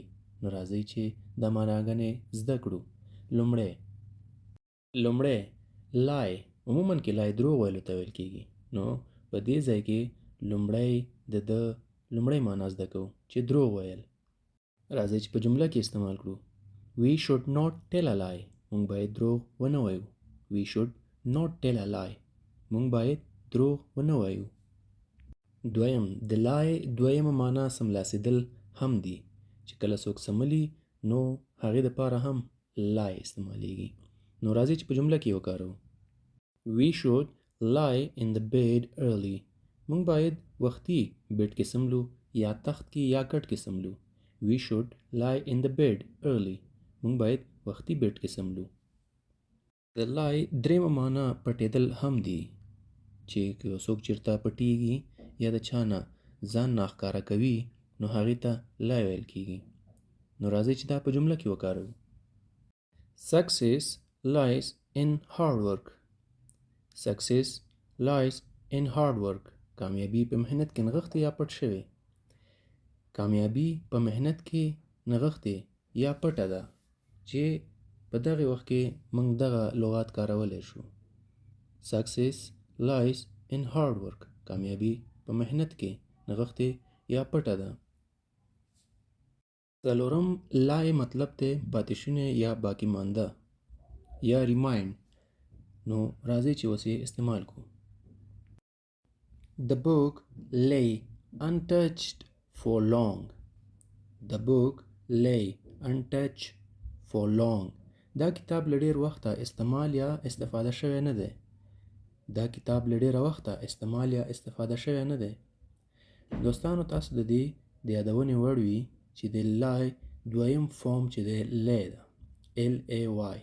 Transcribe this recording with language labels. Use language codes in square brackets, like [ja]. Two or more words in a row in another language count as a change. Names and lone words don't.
[ps] نو راځئ چې دا معناګانې زده کړو. لومړی لای. عموما کې لای دروغ ویلو ته ویل کیږي، نو په دې ځای کې لومړی د لومړی معنا زده کوو چې دروغ ویل. راځئ چې په جمله کې استعمال کړو. [en] We should not tell a lie. [ps] مونږ باید دروغ ونه وایو. [en] We should not tell a lie. [ps] مونږ باید دروغ ونه وایو. دویم، د لای دویمه معنا سملاسېدل هم دي، چې کله څوک سملي نو هغې دپاره هم لای استعمالیږي. نو راځئ چې په جمله کې وکاروو. [en] We should lie in the bed early. [ps] مونږ باید وختي بیډ کې سملو، یا تخت کې یا کټ کې سملو. [en] We should lie in the bed early. [ps] مونږ باید وختي بیډ کې سملو. د لای درېمه معنا پټېدل هم دي، چې که څوک چېرته پټېږي یا د چا نه ځان ناښکاره کوي نو هغې ته لای ویل کېږي. نو راځئ چې دا په جمله کې وکاروو. [en] Success lies in hard work. Success lies in hard work. [ps] کامیابي په محنت کې نغښتې یا پټ شوې. کامیابي په محنت کې نغښتې یا پټه ده، چې په دغه وخت کې موږ دغه لغات کارولی شو. [en] Success lies in hard work. [ps] کامیابي په محنت کې نغښتې یا پټه ده. څلورم، لای مطلب دی پاتې شونی یا باقی مانده یا ریمایند. نو راځئ چې اوس یې استعمال کړو. [en] The book lay untouched for long. The book lay untouched for long. [ps] دا کتاب له ډېر وخته استعمال یا استفاده شوی نه دی. دا کتاب له ډېره وخته استعمال یا استفاده شوی نه دی. دوستانو، تاسو د دې د یادونې وړ وي چې د لای دویم فارم چې دی لی ده، LAY.